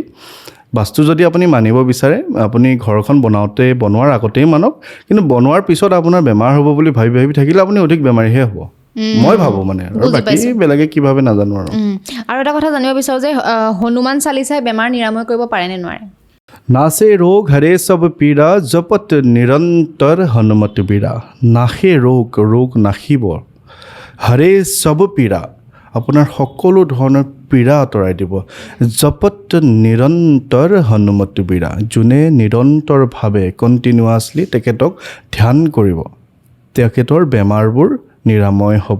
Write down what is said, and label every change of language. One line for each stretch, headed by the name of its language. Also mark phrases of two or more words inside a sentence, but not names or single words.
Assamese: বাস্তু যদি আপুনি মানিব বিচাৰে আপুনি ঘৰখন বনোৱাৰ আগতেই মানক, কিন্তু বনোৱাৰ পিছত আপোনাৰ বেমাৰ হ'ব বুলি ভাবি ভাবি থাকিলে আপুনি অধিক বেমাৰীহে হ'ব, মই ভাবোঁ মানে। আৰু বাকী বেলেগে কি ভাবে নাজানো আৰু। আৰু এটা কথা জানিব বিচাৰোঁ যে হনুমান চালিচাই বেমাৰ নিৰাময় কৰিব পাৰে নে নোৱাৰে?
Awadhi: नासे रोग हरे सब पीड़ा जपत निरंतर हनुमत बीड़ा। नाशे रोग
Assamese: নাশিব,
Awadhi: हरे सब पीड़ा,
Assamese: আপোনাৰ সকলো ধৰণৰ পীড়া আঁতৰাই দিব।
Awadhi: जपत निरंतर हनुमत बीरा,
Assamese: যোনে নিৰন্তৰভাৱে কণ্টিনিউৱাছলি তেখেতক ধ্যান কৰিব, তেখেতৰ বেমাৰবোৰ নিৰাময় হ'ব।